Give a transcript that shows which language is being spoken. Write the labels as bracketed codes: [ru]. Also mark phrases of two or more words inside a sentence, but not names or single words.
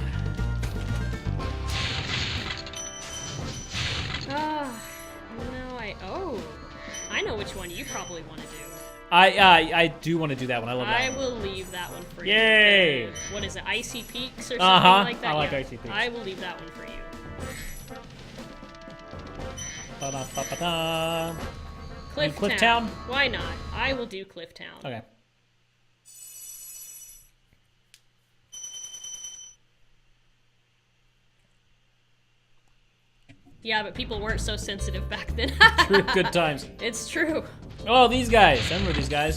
[en] I know which one you probably want to do. I do want to do that one. I love that I one. will leave that one for you. Yay! What is it, Icy Peaks or something Uh-huh. like that? I like Yeah. Icy Peaks. I will leave that one for you. Ba-da-ba-ba-da. Cliff Clifftown? Why not? I will do Clifftown. Okay. Yeah, but people weren't so sensitive back then. True, good times. It's true. Oh, these guys. I remember these guys.